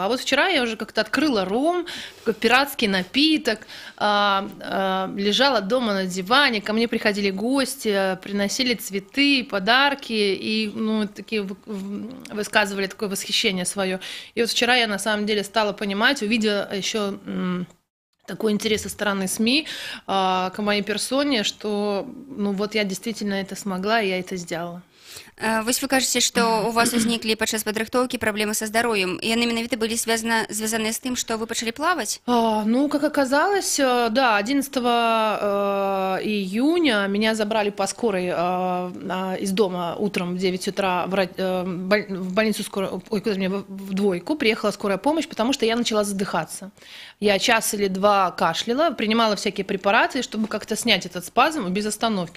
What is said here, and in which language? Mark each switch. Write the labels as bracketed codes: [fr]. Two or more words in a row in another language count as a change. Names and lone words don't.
[ru] А вот вчера я уже как-то открыла ром, такой пиратский напиток, лежала дома на диване, ко мне приходили гости, приносили цветы, подарки, и, ну, такие высказывали такое восхищение свое. И вот вчера я на самом деле стала понимать, увидела еще такой интерес со стороны СМИ к моей персоне, что ну вот я действительно это смогла, и я это сделала. [be] Вось вы кажаце, што у вас узніклі падчас падрыхтоўкі праблемы са здароўем, і яны менавіта былі звязаныя з тым, што вы пачалі плаваць? [ru] Ну, как оказалось, да, 11 июня меня забрали по скорой из дома утром в 9 утра в больницу скорой, в двойку, приехала скорая помощь, потому что я начала задыхаться. Я час или 2 кашляла, принимала всякие препараты, чтобы как-то снять этот спазм без остановки.